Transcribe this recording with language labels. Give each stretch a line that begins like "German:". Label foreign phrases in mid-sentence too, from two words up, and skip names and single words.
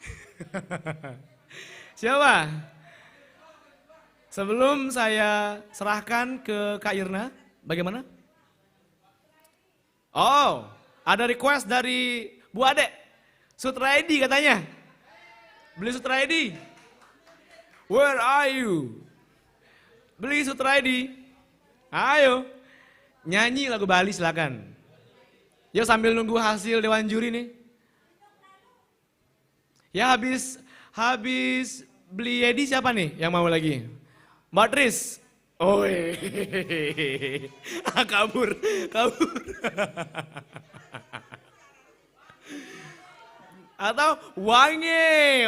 Indonesian: Siapa? Sebelum saya serahkan ke Kak Irna, bagaimana? Oh, ada request dari Bu Ade. Sutraidi katanya. Beli Sutraidi.
English: Where are you?
Indonesian: Beli Sutraidi. Ayo. Nyanyi lagu Bali silakan. Yuk sambil nunggu hasil Dewan Juri nih. Ya habis beli Yedi siapa nih yang mau lagi? Mbak Tris. Oh, kabur. Atau Wangi.